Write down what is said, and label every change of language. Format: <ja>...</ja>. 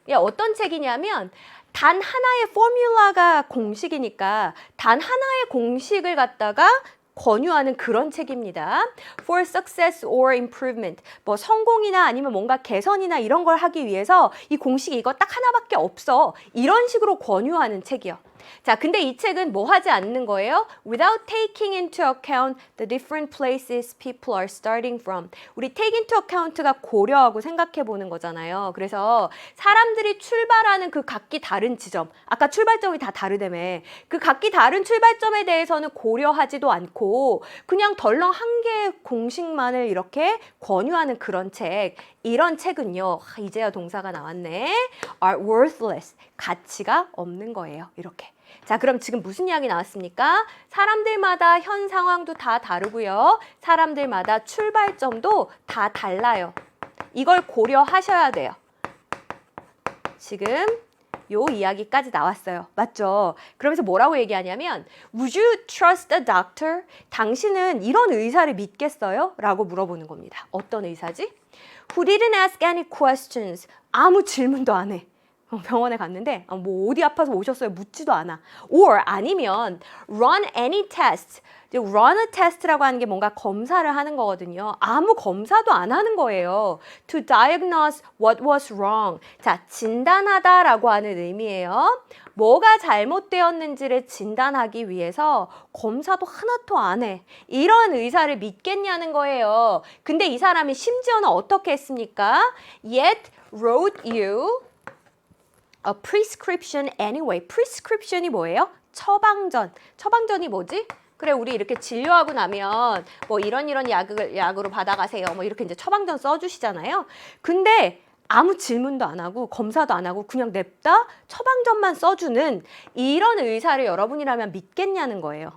<ko>어떤 책이냐면 단 하나의 포뮬라가 공식이니까 단 하나의 공식을 갖다가 권유하는 그런 책입니다.</ko> <en>For success or improvement.</en> <ko>뭐 성공이나 아니면 뭔가 개선이나 이런 걸 하기 위해서 이 공식이 이거 딱 하나밖에 없어. 이런 식으로 권유하는 책이요. 자, 근데 이 책은 뭐 하지 않는 거예요?</ko> <en>Without taking into account the different places people are starting from.</en> <ko>우리 take into account가 고려하고 생각해 보는 거잖아요. 그래서 사람들이 출발하는 그 각기 다른 지점, 아까 출발점이 다 다르다며. 그 각기 다른 출발점에 대해서는 고려하지도 않고 그냥 덜렁 한 개의 공식만을 이렇게 권유하는 그런 책. 이런 책은요. 이제야 동사가 나왔네.</ko> <en>are worthless.</en> <ko>가치가 없는 거예요. 이렇게. 자, 그럼 지금 무슨 이야기 나왔습니까? 사람들마다 현 상황도 다 다르고요. 사람들마다 출발점도 다 달라요. 이걸 고려하셔야 돼요. 지금 요 이야기까지 나왔어요. 맞죠? 그러면서 뭐라고 얘기하냐면</ko> <en>Would you trust a doctor?</en> <ko>당신은 이런 의사를 믿겠어요? 라고 물어보는 겁니다. 어떤 의사지?</ko> <en>Who didn't ask any questions.</en> <ko>아무 질문도 안 해. 병원에 갔는데 뭐 어디 아파서 오셨어요? 묻지도 않아.</ko> <en>Or</en> <ko>아니면</ko> <en>run any test.</en> <ko>run a test라고 하는 게 뭔가 검사를 하는 거거든요. 아무 검사도 안 하는 거예요.</ko> <en>To diagnose what was wrong.</en> <ko>자, 진단하다라고 하는 의미예요. 뭐가 잘못되었는지를 진단하기 위해서 검사도 하나도 안 해. 이런 의사를 믿겠냐는 거예요. 근데 이 사람이 심지어는 어떻게 했습니까?</ko> <en>Yet wrote you a prescription anyway.</en> <ko>prescription이 뭐예요? 처방전. 처방전이 뭐지? 그래, 우리 이렇게 진료하고 나면 뭐 이런 약으로 받아가세요. 뭐 이렇게 이제 처방전 써주시잖아요. 근데 아무 질문도 안 하고 검사도 안 하고 그냥 냅다 처방전만 써주는 이런 의사를 여러분이라면 믿겠냐는 거예요.</ko>